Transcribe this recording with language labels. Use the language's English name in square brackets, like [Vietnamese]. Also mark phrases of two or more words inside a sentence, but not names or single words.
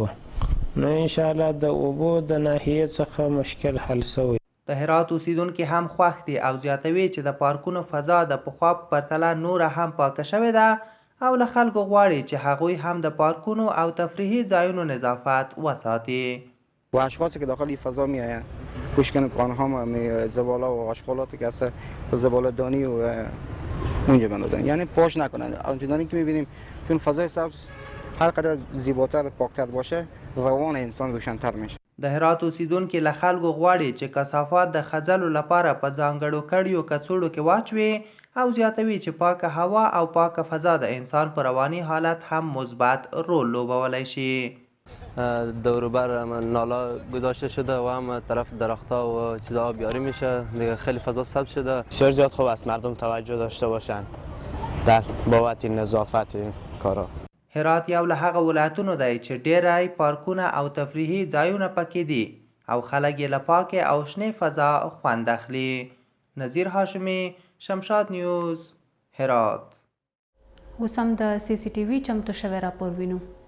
[Pashto] نو انشاءالله د اوبو د ناحیې څخه مشکل حل سوی. د هرات اوسیدونکي هم خوښ دي او زیاتوي چې د پارکونو فضا د پخوا په پرتله نوره هم پاکه شوې ده او له خلکو غواړي چې هغوی هم د پارکونو او تفریحي ځایونو نظافت وساتي. [Persian] و اشخاصی که داخل این فضا می آیند کوشش کنن هم زباله و آشغالاتی که هست زباله دانی و اونجا بندازن، یعنی پاش نکنن. آنچنانی که میبینیم چون فضای سبز هر قدر زیباتر پاکتر باشه روان انسان روشن‌تر میشه. [Pashto] د هرات اوسیدونکي له خلکو غواړي چې کثافات د خځلو لپاره په ځانګړو کړیو کڅوړو کې واچوي او زیاتوي چې پاکه هوا او پاکه فضا د انسان په رواني حالت هم مثبت رول لوبولی شي. [Persian] دور و بر نالا گذاشته شده و هم طرف درختها و چیزها آبیاری میشه دیگه، خیلی فضا سبز شده. بسیار زیاد خوب است مردم توجه داشته باشن در بابت نظافت کارا. [Pashto] هرات یو له هغه ولایتونو دی چې ډیری پارکونه او تفریحي ځایونه پکې دي او خلک یې له پاکې او شنې فضا خوند اخلي. نذیر هاشمي، شمشاد نیوز، هرات. اوس هم د CCTV چمتو شوی راپور وینو.